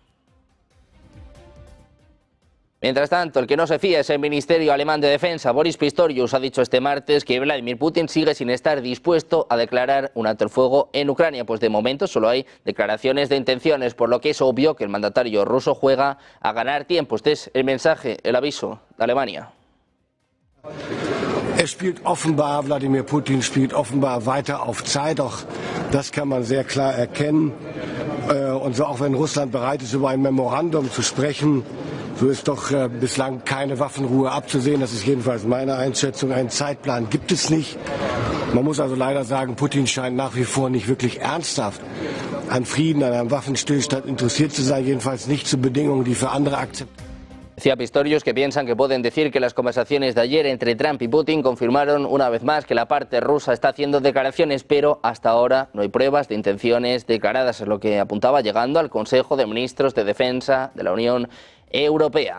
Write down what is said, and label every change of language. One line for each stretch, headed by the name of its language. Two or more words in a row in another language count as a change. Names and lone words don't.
Spanish: Mientras tanto, el que no se fía es el Ministerio Alemán de Defensa. Boris Pistorius ha dicho este martes que Vladimir Putin sigue sin estar dispuesto a declarar un alto el fuego en Ucrania, pues de momento solo hay declaraciones de intenciones, por lo que es obvio que el mandatario ruso juega a ganar tiempo. Este es el mensaje, el aviso de Alemania.
German: Wladimir Putin spielt offenbar weiter auf Zeit, auch das kann man sehr klar erkennen. Und so auch wenn Russland bereit ist, über ein Memorandum zu sprechen, so ist doch bislang keine Waffenruhe abzusehen. Das ist jedenfalls meine Einschätzung. Einen Zeitplan gibt es nicht. Man muss also leider sagen, Putin scheint nach wie vor nicht wirklich ernsthaft an Frieden, an einem Waffenstillstand interessiert zu sein, jedenfalls nicht zu Bedingungen, die für andere akzeptiert.
Spanish: Decía Pistorius que piensan que pueden decir que las conversaciones de ayer entre Trump y Putin confirmaron una vez más que la parte rusa está haciendo declaraciones, pero hasta ahora no hay pruebas de intenciones declaradas, es lo que apuntaba llegando al Consejo de Ministros de Defensa de la Unión Europea.